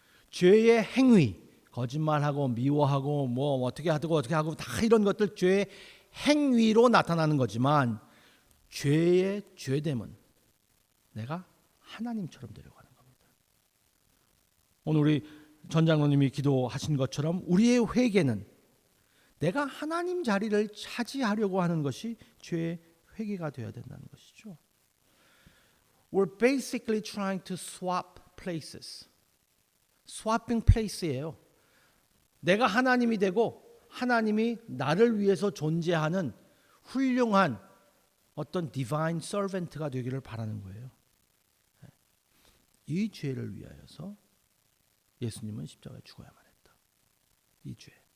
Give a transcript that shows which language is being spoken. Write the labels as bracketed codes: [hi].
[ko] 죄의 행위, 거짓말하고 미워하고 뭐 어떻게 하고 다 이런 것들 죄의 행위로 나타나는 거지만 죄의 죄됨은 내가 하나님처럼 되려고 하는 겁니다. 오늘 우리 전 장로님이 기도하신 것처럼 우리의 회개는 내가 하나님 자리를 차지하려고 하는 것이 죄의 회개가 되어야 된다는 것이죠. [en] We're basically trying to swap places. swapping place예요. [ko] 내가 하나님이 되고 하나님이 나를 위해서 존재하는 훌륭한 어떤 [en] divine servant [ko] 가 되기를 바라는 거예요. 이 죄를 위하여서 예수님은 십자가에 죽어야만 했다. 이 죄.